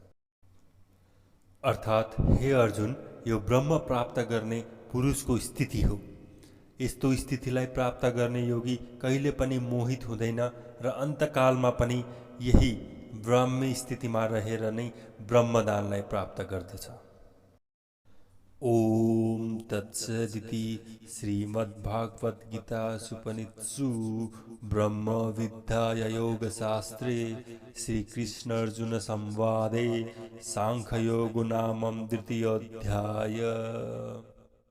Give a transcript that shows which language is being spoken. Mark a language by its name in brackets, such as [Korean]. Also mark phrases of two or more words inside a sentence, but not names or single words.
[Nepali] अर्थात् हे अर्जुन, यो ब्रह्म प्राप्त गर्ने पुरुषको स्थिति हो। यस्तो स्थितिलाई प्राप्त गर्ने योगी कहिले पनि मोहित हुँदैन र अन्तकालमा पनि यही ब्राह्मी स्थितिमा रहेर नै ब्रह्मदानलाई प्राप्त गर्दछ। [Sanskrit] ओम तत्सदिति श्रीमद्भागवत गीतासूपनिषत्सु ब्रह्म विद्या योगशास्त्रे श्रीकृष्ण अर्जुन संवादे सांख्ययोगो नाम 2य अध्याय।